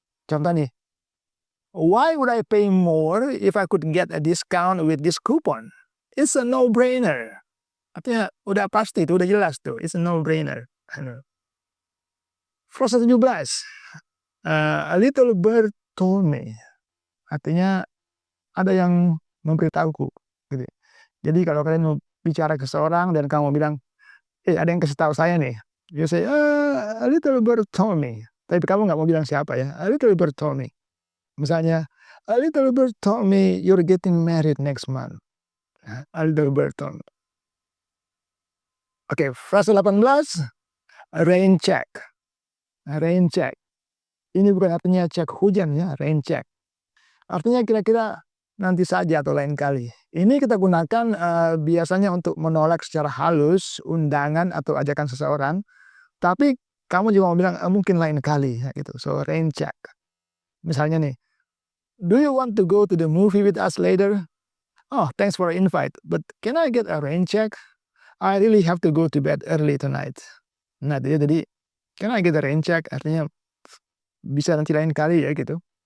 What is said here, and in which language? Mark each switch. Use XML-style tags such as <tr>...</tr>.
<id>Contoh nih,</id> <en>why would I pay more if I could get a discount with this coupon? It's a no-brainer.</en> <id>Artinya udah pasti, itu udah jelas tuh.</id> <en>It's a no-brainer. Frasa 17, a little bird told me.</en> <id>Artinya ada yang memberitahuku. Gitu. Jadi kalau kalian mau bicara ke seorang dan kamu bilang, ada yang kasih tahu saya nih.</id> <en>You say, a little bird told me.</en> <id>Tapi kamu nggak mau bilang siapa ya.</id> <en>A little bird told me.</en> <id>Misalnya,</id> <en>a little bird told me you're getting married next month. A little bird told me.</en> <id>Oke, frasa 18, rain check. Rain check. Ini bukan artinya cek hujan ya, rain check. Artinya kira-kira nanti saja atau lain kali. Ini kita gunakan biasanya untuk menolak secara halus undangan atau ajakan seseorang. Tapi kamu juga mau bilang mungkin lain kali ya, gitu.</id> <en>So rain check.</en> <id>Misalnya nih,</id> <en>do you want to go to the movie with us later? Oh, thanks for the invite, but can I get a rain check? I really have to go to bed early tonight.</en> <id>Nah, jadi</id> <en>can I get a rain check?</en> <id>Artinya bisa nanti lain kali ya gitu.</id>